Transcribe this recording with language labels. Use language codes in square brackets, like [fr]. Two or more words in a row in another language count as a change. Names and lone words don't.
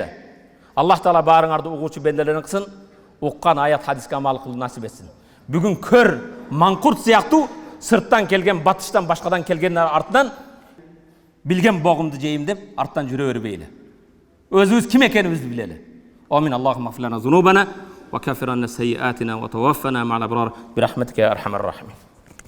[ky] Аллах Таала баарыңарды угуучу бенделерин кылсын, уккан аят хадиске амал кылууну насип этсин. Бүгүн көр, маңкурт сыяктуу сырттан келген, батыштан башкадан келгендер артынан билген богумду жейим деп арттан жүрө бербейли. Өзүбүз ким экенибизди билели. [ar] آمين اللهم اغفر لنا ذنوبنا وكفر عنا سيئاتنا وتوفنا مع الأبرار برحمتك يا أرحم الراحمين.